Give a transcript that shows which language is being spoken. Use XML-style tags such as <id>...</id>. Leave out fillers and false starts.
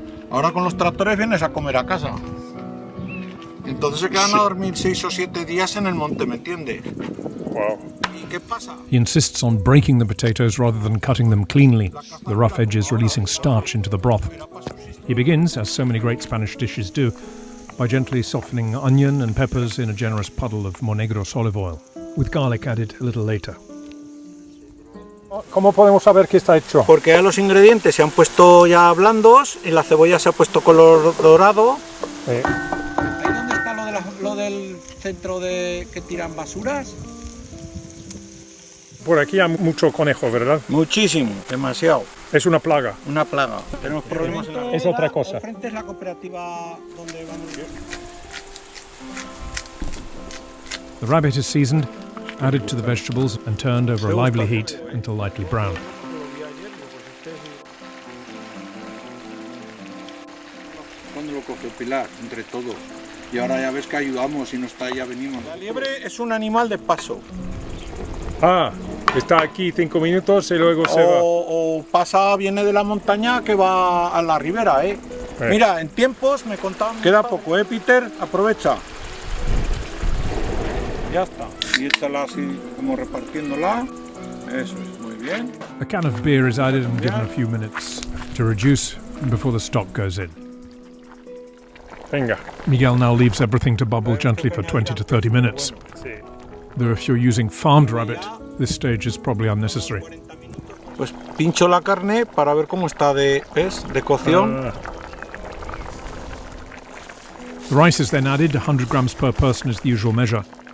<es>Ahora con los tractores vienes a comer a casa. Entonces se quedan a dormir 6 o 7 días en el monte, ¿me entiendes? Wow.</es> <en>He insists on breaking the potatoes rather than cutting them cleanly, the rough edges releasing starch into the broth. He begins, as so many great Spanish dishes do, by gently softening onion and peppers in a generous puddle of Monegros olive oil, with garlic added a little later.</en> <es>¿Cómo podemos saber que está hecho? Porque ya los ingredientes se han puesto ya blandos y la cebolla se ha puesto color dorado. ¿Ahí dónde está lo del centro de que tiran basuras? Por aquí hay mucho conejo, ¿verdad? Muchísimo, demasiado. Es una plaga. Una plaga. Tenemos problemas en la... Es otra cosa. Al frente es la cooperativa donde van.</es> <en>The rabbit is seasoned, added to the vegetables and turned over a lively heat until lightly brown.</en> <es>Cuando lo cogió Pilar, entre todos. Y ahora ya ves que ayudamos y no está, ya venimos. La liebre es un animal de paso. Ah, está aquí 5 minutos y luego se va. O pasa, viene de la montaña que va a la ribera, Mira, en tiempos me contaban... Queda poco, Peter? Aprovecha. Ya está. Y échala así como repartiéndola. Eso es, muy bien.</es> <en>A can of beer is added and given a few minutes to reduce before the stock goes in.</en> <es>Venga.</es> <en>Miguel now leaves everything to bubble gently for 20 to 30 minutes. Though if you're using farmed rabbit, this stage is probably unnecessary.</en> <es>Pues pincho la carne para ver cómo está de cocción.</es> <en>The rice is then added. 100 grams per person is the usual measure.</en>